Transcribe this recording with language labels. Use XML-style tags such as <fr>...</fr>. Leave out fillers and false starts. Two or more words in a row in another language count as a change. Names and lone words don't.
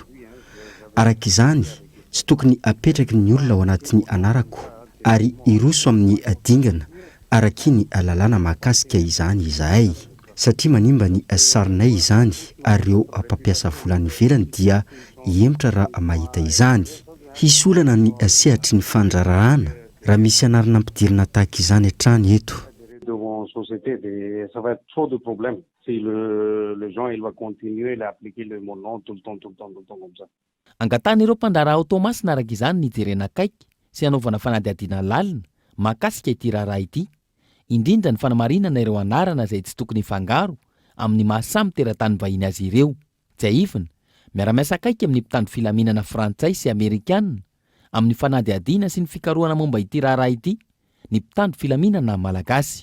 <mg>Araka izany, tsy tokony apetraky ny olona ao anatin'ny anarako ary iroso amin'ny adingana araka ny alalana mahakasika izany izahay. Satria manimba ny sarinay izany ary ireo mpampiasa vola ny ivelany dia hiemotra raha mahita izany. Hisy olana ny sehatry ny fandrarahana raha misy anarana ampidirina tahaka izany hatrany eto.</mg> <fr>Ça va être trop de problèmes si le gens il va continuer à appliquer le mot non tout le temps comme ça.</fr> <mg>Angatany ireo mpandraharaha automasina araka izany ny jerena akaiky sy hanaovana fanadihadiana lalina mahakasika ity raharaha ity. Indrindra ny fanamarinana ireo anarana izay tsy tokony hifangaro amin'ny mahasamy teratany vahiny azy ireo. Tsy ahifina, miara-miasa akaiky amin'ny mpitandro filaminana frantsay sy amerikanina amin'ny fanadihadiana sy ny fikarohana momba ity raharaha ity ny mpitandro filaminana malagasy.</mg>